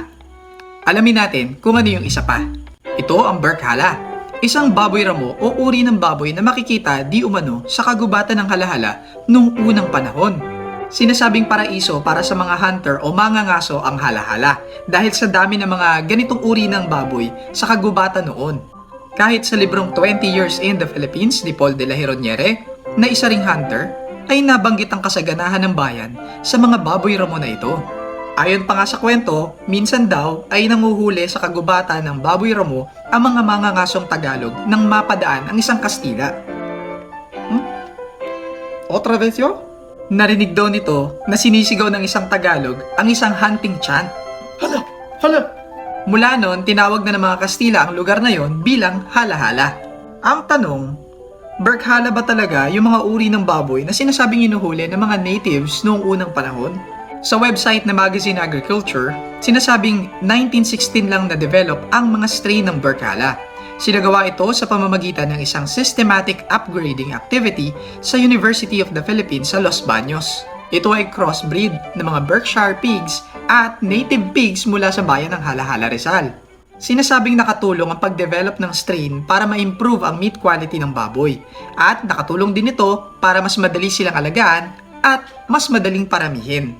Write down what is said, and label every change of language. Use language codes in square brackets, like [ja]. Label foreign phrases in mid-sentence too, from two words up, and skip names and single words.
[tl] Alamin natin kung ano yung isa pa. Ito ang Berkhala, isang baboy ramo o uri ng baboy na makikita di umano sa kagubatan ng Hala-Hala noong unang panahon. Sinasabing paraiso para sa mga hunter o mangangaso ang Hala-Hala dahil sa dami ng mga ganitong uri ng baboy sa kagubatan noon. Kahit sa librong 20 Years in the Philippines ni Paul de la Hironiere na isa ring hunter, ay nabanggit ang kasaganahan ng bayan sa mga baboy ramo na ito. Ayon pa nga sa kwento, minsan daw ay nanguhuli sa kagubatan ng baboy ramo ang mga mangangasong Tagalog nang mapadaan ang isang Kastila. [es] Otra vez yo? [tl] Narinig daw nito na sinisigaw ng isang Tagalog ang isang [en] hunting chant. [tl] Hala! Mula noon, tinawag na ng mga Kastila ang lugar na yon bilang Hala-Hala. Ang tanong, Berkhala ba talaga yung mga uri ng baboy na sinasabing inuhuli ng mga natives noong unang panahon? Sa website na Magazine Agriculture, sinasabing 1916 lang na-develop ang mga strain ng Berkhala. Sinagawa ito sa pamamagitan ng isang [en] systematic upgrading activity [tl] sa University of the Philippines sa Los Baños. Ito ay crossbreed ng mga [en] Berkshire pigs [tl] at [en] native pigs [tl] mula sa bayan ng Hala-Hala, Rizal. Sinasabing nakatulong ang pag-develop ng strain para ma-improve ang [en] meat quality [tl] ng baboy at nakatulong din ito para mas madali silang alagaan at mas madaling paramihin.